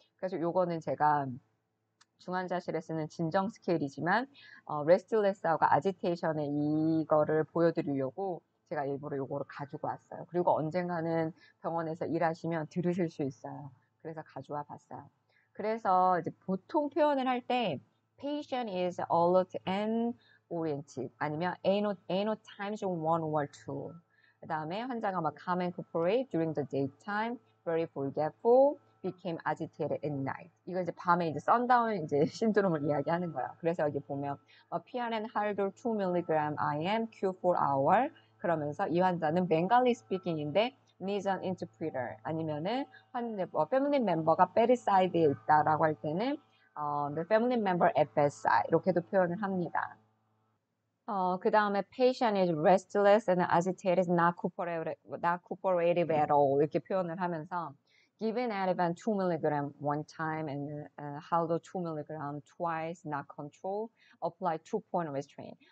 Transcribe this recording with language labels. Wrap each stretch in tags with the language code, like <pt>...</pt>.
<ko>그래서 요거는 제가 중환자실에 쓰는 진정 스케일이지만 레스트레스하고 아지테이션의 이거를 보여드리려고 제가 일부러 요거를 가지고 왔어요. 그리고 언젠가는 병원에서 일하시면 들으실 수 있어요. 그래서 가져와 봤어요. 그래서 이제 보통 표현을 할 때</ko> <en>patient is alert and oriented 아니면 ain't no times you one or two.</en> <ko>그 다음에 환자가 막</ko> <en>calm and corporate during the daytime, very forgetful, became agitated at night.</en> <ko>이거 이제 밤에 이제 sundown 이제 신드롬을 이야기하는 거야. 그래서 여기 보면</ko> <en>PRN Haldol 2mg IM Q4 hour</en> <ko>그러면서 이 환자는 Bengali speaking인데</ko> <en>needs an interpreter</en> <ko>아니면은 패밀리 멤버가 bedside에 있다라고 할 때는</ko> <en>the family member at bedside</en> <ko>이렇게도 표현을 합니다. 그 다음에</ko> <en>patient is restless and agitated, not cooperative at all</en> <ko>이렇게 표현을 하면서</ko> <en>given Ativan 2mg one time and Haldol 2mg twice, not control, apply 2-point restraint.</en>